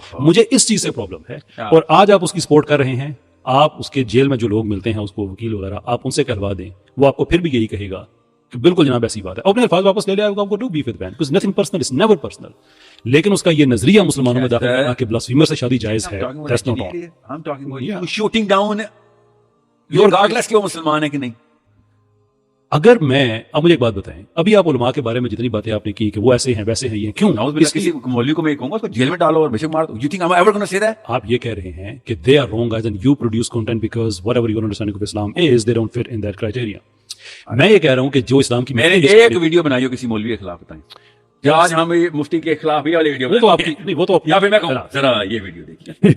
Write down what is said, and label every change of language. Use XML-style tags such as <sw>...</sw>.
<ur>مجھے اس چیز سے پرابلم ہے, اور آج آپ اس کی سپورٹ کر رہے ہیں. آپ اس کے جیل میں جو لوگ ملتے ہیں اس کو وکیل وغیرہ, آپ ان سے کہلوا دیں, وہ آپ کو پھر بھی یہی کہے گا کہ بالکل جناب ایسی بات ہے, اپنے الفاظ واپس لے لے, آپ کو</ur> <en>Do beef with man because nothing personal is never personal.</en> <ur>لیکن اس کا یہ نظریہ مسلمانوں میں داخل کرنا کہ بلاسفیمر سے شادی جائز ہے,</ur> <en>That's not all. I'm talking about you shooting down regardless</en> <ur>کہ وہ مسلمان ہے کہ نہیں. اگر میں, اب مجھے ایک بات بتائیں, ابھی آپ علماء کے بارے میں جتنی باتیں آپ نے کی کہ وہ ایسے ہیں ویسے ہیں, یہ کیوں؟ کسی مولوی کو میں کہوں گا اس کو جیل میں ڈالو اور بے شک مار دو.</ur> <en>You think I'm ever going to say that?</en> <ur>آپ یہ کہہ رہے ہیں کہ</ur> <en>they are wrong guys and you produce content because whatever your understanding of Islam is they don't fit in that criteria.</en> <ur>میں یہ کہہ رہا ہوں کہ جو اسلام کی میں نے ایک ویڈیو بنائی ہو کسی مولوی کے خلاف, بتائیں آج ہم مفتی کے خلاف یہ والی ویڈیو, وہ تو آپ کی نہیں, وہ تو یا پھر میں کہوں ذرا یہ ویڈیو دیکھیے.</ur>